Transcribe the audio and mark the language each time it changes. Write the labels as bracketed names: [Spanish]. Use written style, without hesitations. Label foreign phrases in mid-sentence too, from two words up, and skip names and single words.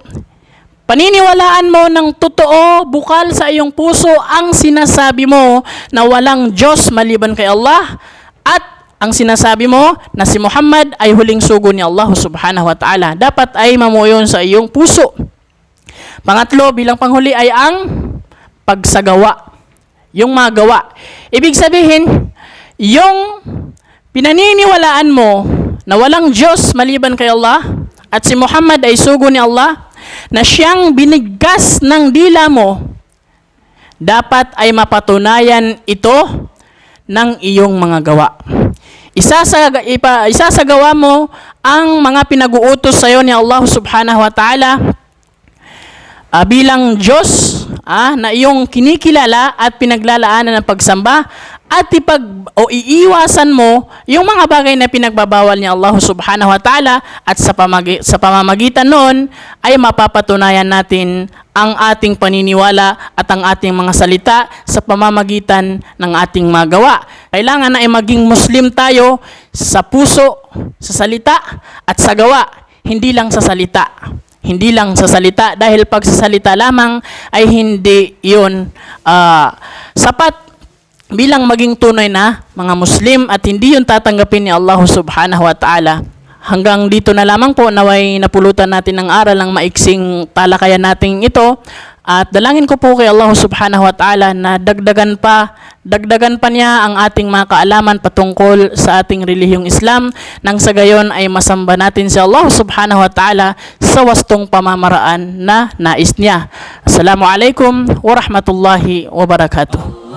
[Filipino] Paniniwalaan mo ng totoo, bukal sa iyong puso ang sinasabi mo na walang Diyos maliban kay Allah, at ang sinasabi mo na si Muhammad ay huling sugo ni Allah [Arabic] سبحانه وتعالى. [Filipino] Dapat ay mamuyon sa iyong puso. Pangatlo, bilang panghuli, ay ang pagsagawa. Yung magawa. Ibig sabihin, yung pinaniniwalaan mo na walang Diyos maliban kay Allah at si Muhammad ay sugo ni Allah, na siyang binigkas ng dila mo, dapat ay mapatunayan ito ng iyong mga gawa. Isasagawa mo ang mga pinag-uutos sa iyo ni Allah [Arabic] سبحانه وتعالى [Filipino] bilang Diyos na iyong kinikilala at pinaglalaanan ng pagsamba, at iiwasan mo yung mga bagay na pinagbabawal ni Allah [Arabic] سبحانه وتعالى, [Filipino] at sa pamamagitan noon ay mapapatunayan natin ang ating paniniwala at ang ating mga salita sa pamamagitan ng ating mga gawa. Kailangan na ay maging Muslim tayo sa puso, sa salita at sa gawa, hindi lang sa salita. Hindi lang sa salita, dahil pag sa salita lamang ay hindi yun sapat bilang maging tunay na mga Muslim, at hindi yun tatanggapin ni Allah [Arabic] سبحانه وتعالى. [Filipino] Hanggang dito na lamang po, naway napulutan natin ng aral ng maiksing talakayan natin ito, at dalangin ko po kay Allah [Arabic] سبحانه وتعالى [Filipino] na dagdagan pa niya ang ating mga kaalaman patungkol sa ating relihiyong Islam, nang sa gayon ay masamba natin si Allah [Arabic] سبحانه وتعالى [Filipino] sa wastong pamamaraan na nais niya. [Arabic] السلام عليكم ورحمة الله وبركاته.